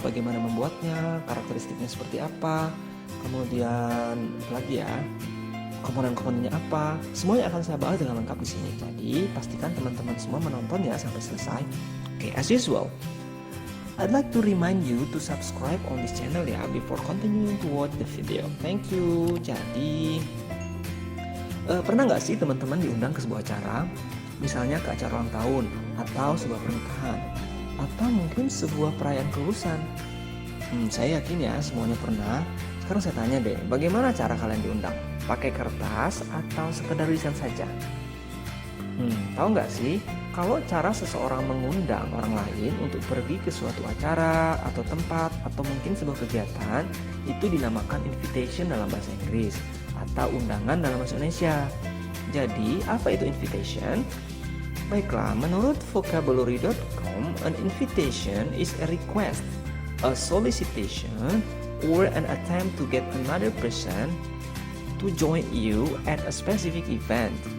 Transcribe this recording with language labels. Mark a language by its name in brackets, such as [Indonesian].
[Indonesian] Bagaimana membuatnya? Karakteristiknya seperti apa? Kemudian lagi ya, komponen-komponennya apa? Semuanya akan saya bahas dengan lengkap di sini. Jadi pastikan teman-teman semua menonton ya sampai selesai. [English] Okay, as usual, I'd like to remind you to subscribe on this channel ya before continuing to watch the video. Thank you. [Indonesian] Jadi pernah nggak sih teman-teman diundang ke sebuah acara, misalnya ke acara ulang tahun atau sebuah pernikahan atau mungkin sebuah perayaan kelulusan? Saya yakin ya semuanya pernah. Sekarang saya tanya deh, bagaimana cara kalian diundang? Pakai kertas atau sekedar lisan saja? Tahu nggak sih kalau cara seseorang mengundang orang lain untuk pergi ke suatu acara atau tempat atau mungkin sebuah kegiatan itu dinamakan invitation dalam bahasa Inggris atau undangan dalam bahasa Indonesia. Jadi apa itu invitation? Baiklah, menurut [English] vocabulary.com, an invitation is a request, a solicitation, or an attempt to get another person to join you at a specific event.